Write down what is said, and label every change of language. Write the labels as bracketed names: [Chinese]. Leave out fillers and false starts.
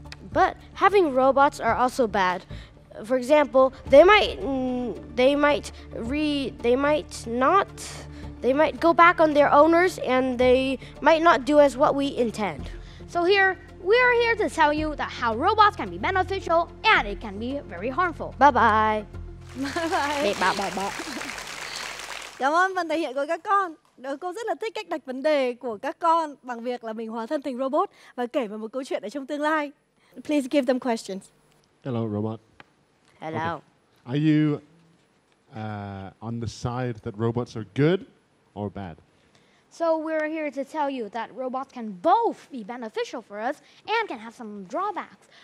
[English] But having robots are also bad. For example, they might go back on their owners, and they might not do as what we intend. So here, we are here to tell you that how robots can be beneficial and it can be very harmful. Bye bye. Bye bye. [Vietnamese] Cảm ơn phần thể hiện của các con. Cô rất là thích cách đặt vấn đề của các con bằng việc là mình hóa thân thành robot và kể về một câu chuyện ở trong tương lai. [English] Please give them questions. Hello, robot. Hello. Okay. Are you on the side that robots are good or bad? So we're here to tell you that robots can both be beneficial for us and can have some drawbacks.